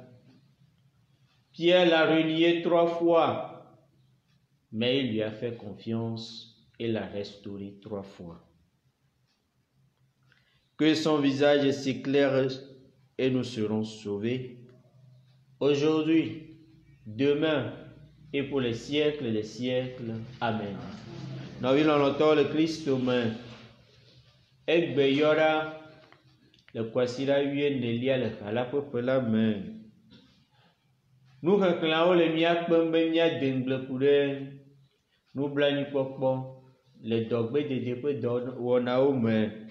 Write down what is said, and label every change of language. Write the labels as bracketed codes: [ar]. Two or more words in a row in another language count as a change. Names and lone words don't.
[fr] Pierre l'a renié 3 fois, mais il lui a fait confiance et l'a restauré 3 fois. Que son visage s'éclaire et nous serons sauvés, aujourd'hui, demain et pour les siècles des siècles. Amen. Nous avons le Christ humain. [ee] Egbe yora le kwasira wie nelia le halaƒeƒe la me. Nuxexlẽawo le míakpem be míadengle ku ɖe nublanuikpɔkpɔ le dɔgbedede ƒe dɔwɔnawo me.